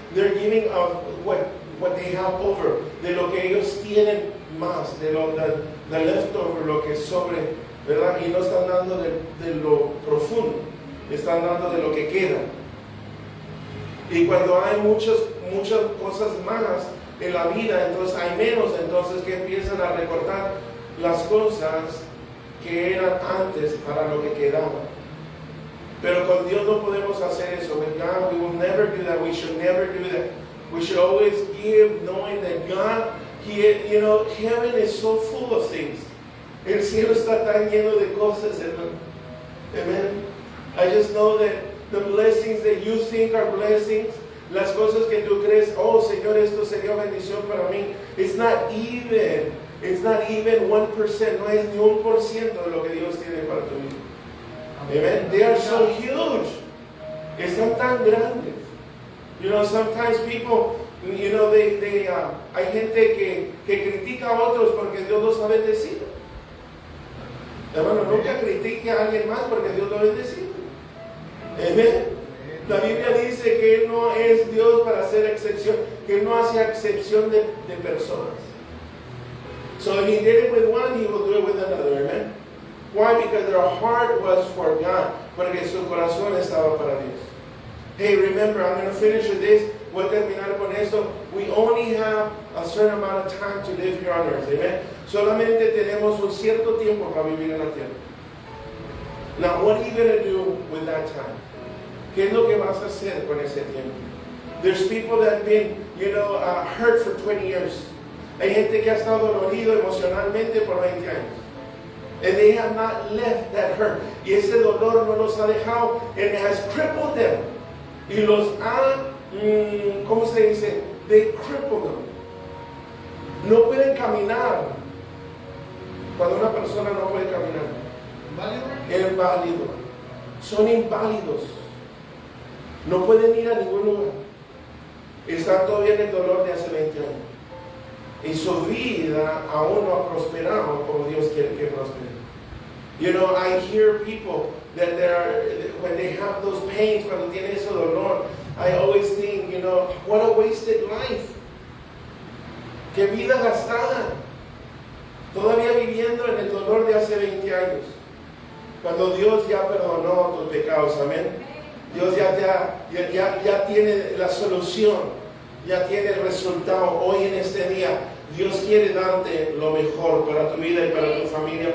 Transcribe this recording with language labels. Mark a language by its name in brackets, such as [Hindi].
[English] They're giving of what they have over. [Spanish] De lo que ellos tienen más. De lo [English] the leftover, [Spanish] lo que sobre. ¿Verdad? Y no están dando de lo profundo. Están dando de lo que queda. Y cuando hay muchas cosas más en la vida, entonces hay menos. Entonces que empiezan a recortar las cosas que eran antes para lo que quedaba. Pero con Dios no podemos hacer eso. [English] With God, we will never do that. We should never do that. We should always give, knowing that God, you know, heaven is so full of things. [Spanish] El cielo está tan lleno de cosas, hermano. Amen. [English] I just know that the blessings that you think are blessings, [Spanish] las cosas que tú crees, oh Señor, esto sería bendición para mí. [English] It's not even 1%, [Spanish] no es ni 1% de lo que Dios tiene para tu vida. [English] Amen. They are so huge. [Spanish] Están tan grandes. [English] You know, sometimes people, you know, [Spanish] hay gente que critica a otros porque Dios los ha bendecido. Hermano, nunca critique a alguien más porque Dios lo ha bendecido. Amen. La Biblia dice que Él no es Dios para hacer excepción, que Él no hace excepción de personas. [English] So if He did it with one, He will do it with another. Amen. Why? Because their heart was for God. [Spanish] Porque su corazón estaba para Dios. [English] Hey, remember, I'm going to finish with this. [Spanish] Voy a terminar con esto. [English] We only have a certain amount of time to live here on earth. Amen. [Spanish] Solamente tenemos un cierto tiempo para vivir en la tierra. [English] Now, what are you going to do with that time? [Spanish] ¿Qué es lo que vas a hacer con ese tiempo? [English] There's people that have been, you know, hurt for 20 years. [Spanish] Hay gente que ha estado dolorido emocionalmente por 20 años. [English] And they have not left that hurt. [Spanish] Y ese dolor no los ha dejado. [English] And it has crippled them. [Spanish] Y los ha, ¿cómo se dice? [English] They crippled them. [Spanish] No pueden caminar. Cuando una persona no puede caminar. Inválido. Son inválidos. No pueden ir a ningún lugar. Están todavía en el dolor de hace 20 años. Y su vida aún no ha prosperado como Dios quiere que prospere. [English] You know, I hear people that when they have those pains, [Spanish] cuando tienen ese dolor, [English] I always think, you know, what a wasted life. [Spanish] Qué vida gastada. Todavía viviendo en el dolor de hace 20 años. Cuando Dios ya perdonó tus pecados, amén. Dios ya tiene la solución, ya tiene el resultado hoy en este día. Dios quiere darte lo mejor para tu vida y para tu familia.